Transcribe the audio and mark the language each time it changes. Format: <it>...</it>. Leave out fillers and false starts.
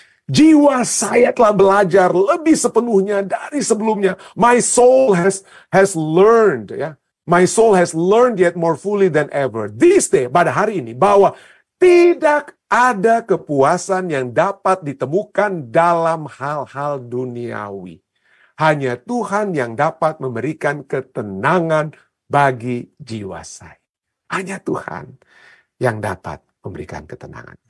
<id>Jiwa saya telah belajar lebih sepenuhnya dari sebelumnya.</id> <en>My soul has learned, ya. My soul has learned yet more fully than ever. This day,</en> <id>pada hari ini, bahwa tidak ada kepuasan yang dapat ditemukan dalam hal-hal duniawi. Hanya Tuhan yang dapat memberikan ketenangan bagi jiwa saya. Hanya Tuhan yang dapat memberikan ketenangan.</id>